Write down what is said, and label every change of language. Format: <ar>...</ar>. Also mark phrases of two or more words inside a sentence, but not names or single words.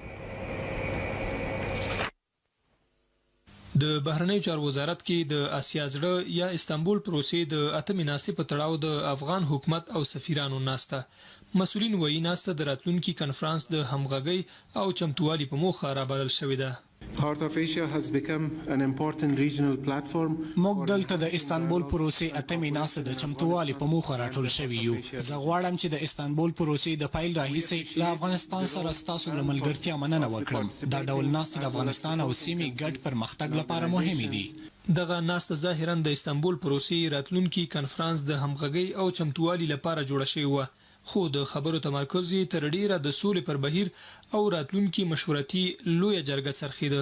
<ps>د بهرنیو چارو وزارت کې د اسیا زړه یا استانبول پروسې د اتمې ناستې په تړاو د افغان حکومت او سفیرانو ناسته. مسؤلین وایي ناسته د راتلونکي کنفرانس د همغږۍ او چمتووالي په موخه رابلل شوې ده.</ps> <en>Heart of Asia has become an important regional platform.</en> <ps>موږ دلته د استانبول پروسې اتمې ناسته د چمتووالي په موخه راټول شوي یو. زه غواړم چې د استانبول پروسې د پیل راهیسې له افغانستان سره ستاسو له ملګرتیا مننه وکړم. دا ډول ناستې د افغانستان او سیمې ګډ پرمختګ لپاره مهمې دي. دغه ناسته ظاهرا د استانبول پروسې راتلونکي کنفرانس د همغږۍ او چمتووالي لپاره جوړه شوې وه، خو د خبرو تمرکز یې تر ډیره د سولې پر بهیر او راتلونکي مشورتي لویه جرګه څرخیده.</ps>